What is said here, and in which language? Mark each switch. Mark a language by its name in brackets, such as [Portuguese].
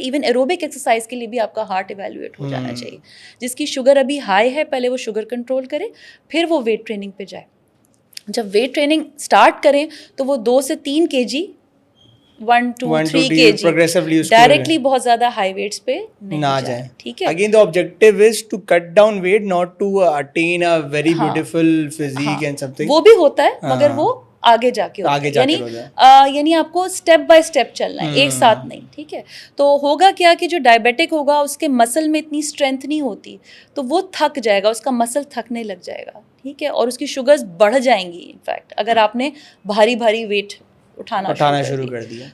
[Urdu] Even aerobic exercise کے لیے بھی آپ کا ہارٹ ایویلویٹ ہو جانا چاہیے. جس کی شوگر ابھی ہائی ہے پہلے وہ شوگر کنٹرول کرے, پھر وہ ویٹ ٹریننگ پہ جائے. جب ویٹ ٹریننگ اسٹارٹ کریں تو وہ 2 سے 3 kg 1-2-3 kg ڈائریکٹلی بہت زیادہ ہائی ویٹس پہ نہ جائیں. ٹھیک ہے. [English] Again the objective is to cut down weight, not to attain a very beautiful physique and something. [Urdu] وہ بھی ہوتا ہے مگر وہ آگے جا کے یعنی آپ کو اسٹیپ بائی اسٹیپ چلنا ہے, ایک ساتھ نہیں. ٹھیک ہے. تو ہوگا کیا کہ جو ڈائبیٹک ہوگا اس کے مسل میں اتنی اسٹرینتھ نہیں ہوتی, تو وہ تھک جائے گا, اس کا مسل تھکنے لگ جائے گا. ٹھیک ہے. اور اس کی شوگرز بڑھ جائیں گی انفیکٹ اگر آپ نے بھاری ویٹ اٹھانا شروع کر دیا.